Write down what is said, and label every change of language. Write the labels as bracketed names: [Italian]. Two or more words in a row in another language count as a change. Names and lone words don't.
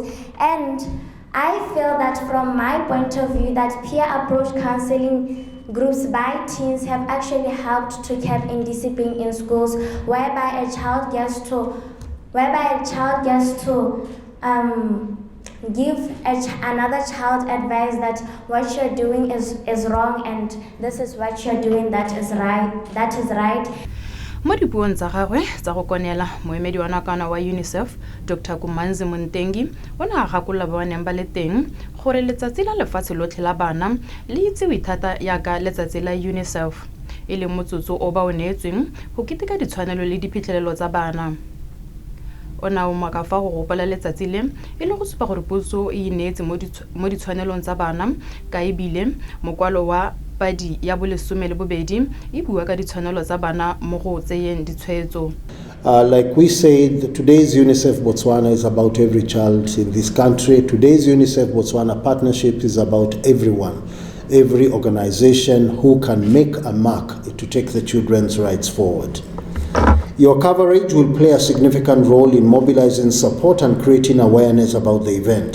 [English] And I feel that from my point of view that peer approach counseling groups by teens have actually helped to keep in discipline in schools, whereby a child gets to give another child advice that what you're doing is wrong and this is what you're doing that is right. [Tswana] Mo dipuong tsa gagwe tsa go konela moemedi wa nakwana wa UNICEF Dr. Kumanzi Montengi o ne a gakolola ba neng ba le teng gore letsatsi la lefatshe lotlhe la bana le itsewe thata yaka letsatsi la UNICEF e leng motsotso o ba o neetsweng go keteka ditshwanelo le diphitlhelelo tsa bana. Ona o maka fa go gopola letsatsi le e le go supa gore puso e ineetse mo ditshwanelong tsa bana ka ebile mokwalo wa padi ya bolesome le bobedi e bua ka ditshwanelo tsa bana mo go tseyeng ditshwetso. [English] Like we said, today's UNICEF Botswana is about every child in this country. Today's UNICEF Botswana partnership is about everyone, every organization who can make a mark to take the children's rights forward. Your coverage will play a significant role in mobilizing support and creating awareness about the event.